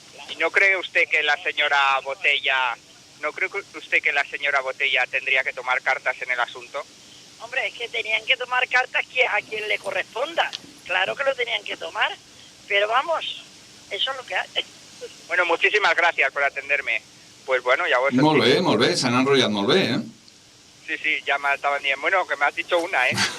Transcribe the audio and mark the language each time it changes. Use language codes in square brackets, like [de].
[es] ¿Y no cree usted que la señora Botella... ¿No cree usted que la señora Botella tendría que tomar cartas en el asunto? Hombre, es que tenían que tomar cartas a quien le corresponda. Claro que lo tenían que tomar, pero vamos, eso es lo que hay. Bueno, muchísimas gracias por atenderme. Pues bueno, ya vos... [ca] Molt bé, s'han enrotllat molt bé, eh? [es] Sí, ya me estaban diciendo, bueno, que me has dicho una, ¿eh?